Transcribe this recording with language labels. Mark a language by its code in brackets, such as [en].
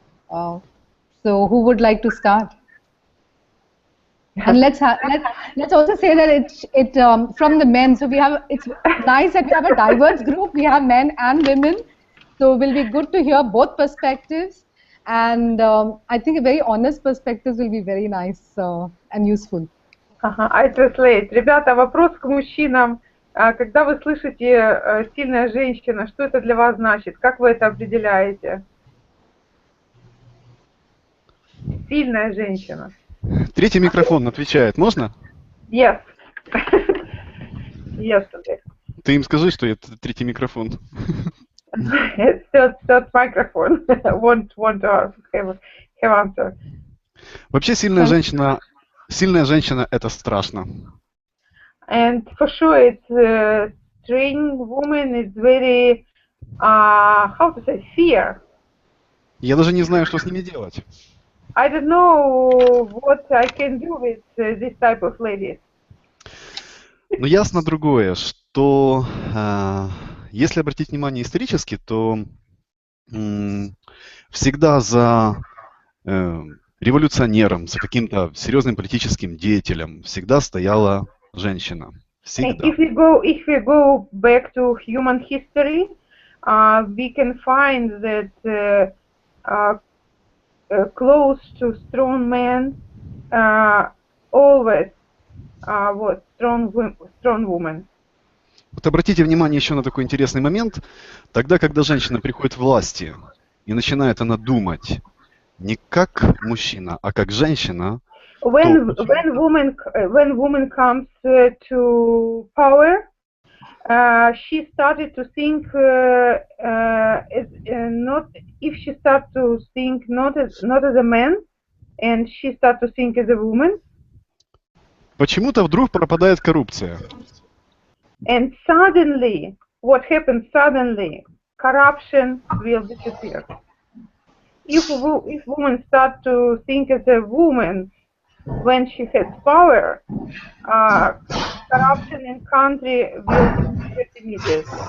[en] So who would like to start? And let's also say that it from the men. So it's nice that we have a diverse group. We have men and women, so it will be good to hear both perspectives. And I think a very honest perspective will be very nice and useful. I translate. [ru] Ребята, вопрос к мужчинам. Когда вы слышите сильная женщина, что это для вас значит? Как вы это определяете? Сильная женщина. Третий микрофон отвечает. Можно? [en] Yes. Yes. [ru] Ты им скажи, что это третий микрофон. [en] Third microphone. Want to have answer. [ru] Вообще сильная женщина это страшно. [en] And for sure, it's strong woman is very how to say fear. [ru] Я даже не знаю, что с ними делать. [en] I don't know what I can do with this type of ladies. [ru] Но ясно другое, что если обратить внимание исторически, то всегда за революционером, за каким-то серьезным политическим деятелем всегда стояла женщина. Всегда. [en] If we go back to human history, we can find that close to strong men always was strong woman. [ru] Вот обратите внимание еще на такой интересный момент. Тогда, когда женщина приходит к власти и начинает она думать не как мужчина, а как женщина. [en] When woman comes to power, she started to think not if she starts to think not as a man, and she starts to think as a woman. [ru] Почему-то вдруг пропадает коррупция. [en] And suddenly, what happens suddenly? Corruption will disappear. If women start to think as a woman when she has power, corruption in country will disappear immediately.